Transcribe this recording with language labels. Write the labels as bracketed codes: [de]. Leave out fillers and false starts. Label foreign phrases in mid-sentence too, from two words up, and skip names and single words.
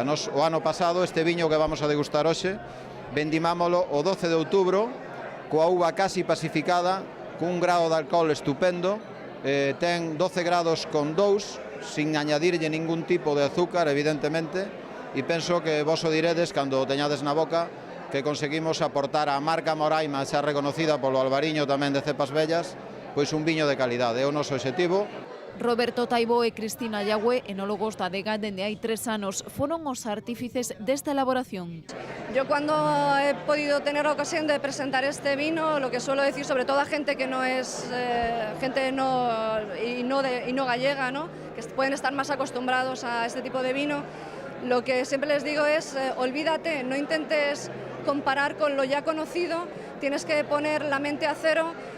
[gl] O ano pasado, este viño que vamos a degustar hoxe, vendimámolo o 12 de outubro, coa uva casi pacificada, cun grado de alcohol estupendo, ten 12 grados con 2, sin añadirlle ningún tipo de azúcar, evidentemente, e penso que vos o diredes, cando o teñades na boca, que conseguimos aportar a marca Moraima, xa reconocida polo albariño tamén de cepas bellas, pois un viño de calidade, é o noso obxectivo. Roberto Taibo e Cristina Yagüe, enólogos da adega dende hai 3 anos, foron os artífices desta elaboración. [es] Yo cuando he podido tener la ocasión de presentar este vino, lo que suelo decir, sobre todo a gente que no es gente no gallega, ¿no? Que pueden estar más acostumbrados a este tipo de vino, lo que siempre les digo es olvídate, no intentes comparar con lo ya conocido, tienes que poner la mente a cero